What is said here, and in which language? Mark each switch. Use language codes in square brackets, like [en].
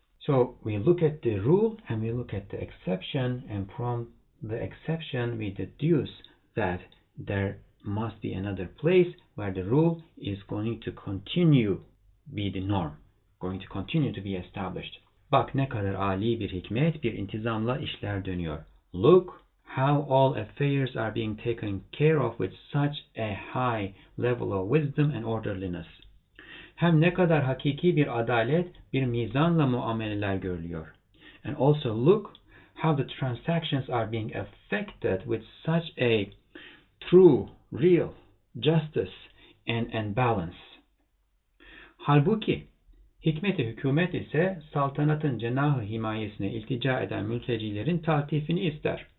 [en] So we look at the rule and we look at the exception, and from the exception we deduce that there must be another place where the rule is going to continue be the norm, going to continue to be established. [tr] Bak ne kadar âli bir hikmet, bir intizamla işler dönüyor. [en] Look how all affairs are being taken care of with such a high level of wisdom and orderliness. [tr] Hem ne kadar hakiki bir adalet, bir mizanla muameleler görülüyor. [en] And also look how the transactions are being affected with such a true, real justice and balance. [tr] Halbuki hikmet-i hükümet ise saltanatın cenahı himayesine iltica eden mültecilerin taltifini ister.